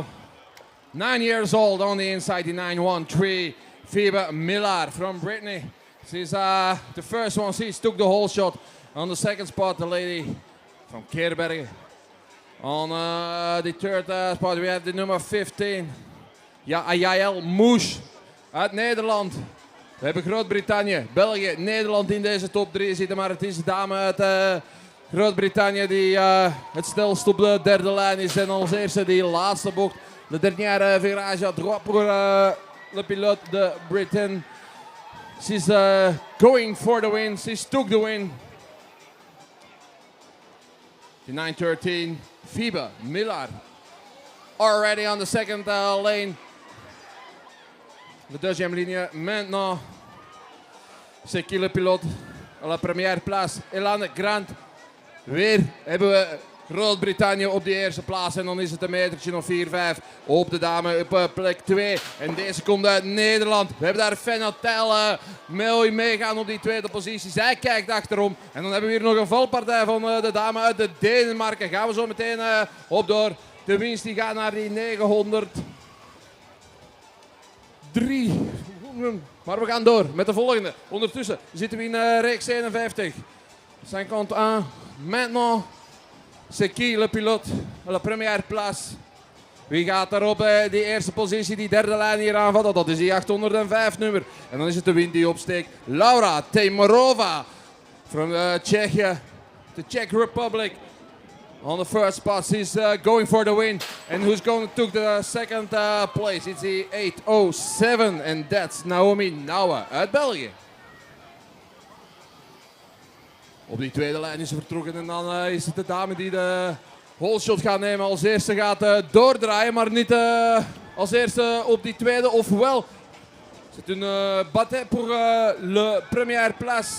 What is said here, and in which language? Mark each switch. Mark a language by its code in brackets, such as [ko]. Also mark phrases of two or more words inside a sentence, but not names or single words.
[en] 9 years old on the inside, the 913, Phoebe Miller from Brittany. She's the first one, she took the whole shot. On the second spot, the lady from Keerbergen. On the third spot, we have the number 15, Yael Moes uit Nederland. [nl] We hebben Groot-Brittannië, België, Nederland in deze top 3 zitten, maar het is de dame uit Groot-Brittannië die het snelst op de derde lijn is. En als eerste die laatste bocht. [fr] De dernière virage à droite pour le pilote de Britain. [en] She's going for the win. She's took the win. The 913, Phoebe Miller. Already on the second lane. [fr] De deuxième ligne maintenant. C'est qui le pilote? À la première place, Elan Grant. [nl] Weer hebben we Groot-Brittannië op de eerste plaats. En dan is het een metertje of 4-5 op de dame op plek 2. En deze komt uit Nederland. We hebben daar Fenatel mooi meegaan op die tweede positie. Zij kijkt achterom. En dan hebben we hier nog een valpartij van de dame uit de Denemarken. Gaan we zo meteen op door. De winst die gaat naar die 903. Maar we gaan door met de volgende. Ondertussen zitten we in reeks 51. 51. [fr] Maintenant, c'est qui le pilote? La première place. [nl] Wie gaat er op die eerste positie, die derde lijn hier aanvallen? Dat is die 805 nummer. En dan is het de wind die opsteekt. [en] Laura Teimorova from Czechia, the Czech Republic. On the first spot, she's going for the win. And who's going to the second place? It's the 807, and that's Naomi Nouwen uit België. [nl] Op die tweede lijn is ze vertrokken en dan is het de dame die de [en] whole shot [nl] gaat nemen. Als eerste gaat doordraaien, maar niet als eerste op die tweede. Ofwel, [fr] c'est une bataille pour le première place.